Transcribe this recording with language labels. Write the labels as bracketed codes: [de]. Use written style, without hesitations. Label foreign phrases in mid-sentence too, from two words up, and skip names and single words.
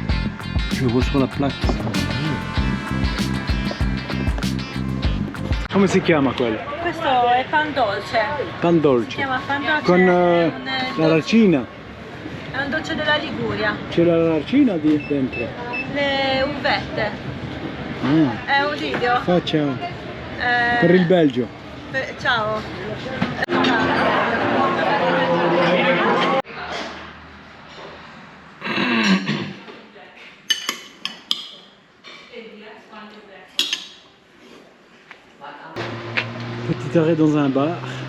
[fr] Je vois sur la plaque. [it] Come si chiama quello? Questo è pan dolce. Pan dolce. Si chiama pan dolce. Con l'aracina. È un dolce della Liguria. C'è l'aracina dentro? Le uvette. Ah. È un video. Faccia. Per il Belgio. Ciao. [fr] Petit arrêt dans un bar.